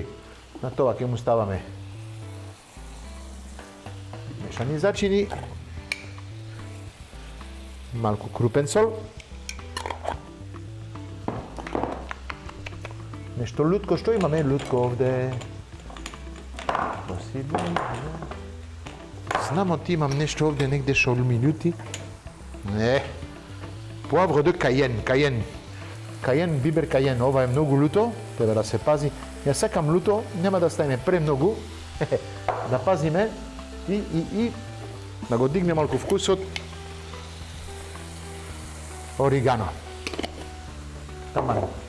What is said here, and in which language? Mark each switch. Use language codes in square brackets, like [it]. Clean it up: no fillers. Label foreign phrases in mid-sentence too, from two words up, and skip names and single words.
[mk] На тоа ќе му ставаме мешани зачини, малку крупен сол, нешто лутко, што имаме лутко овде? Знамо ти имам нешто овде негде шо ми љути. Не. [fr] Poivre de Cayenne. [mk] Cayenne, бибер Cayenne. Ова е многу луто, треба да се пази. Ја сакам луто, нема да ставиме премногу. Да пазиме и да го дигне малку вкусот. Оригано. Таман.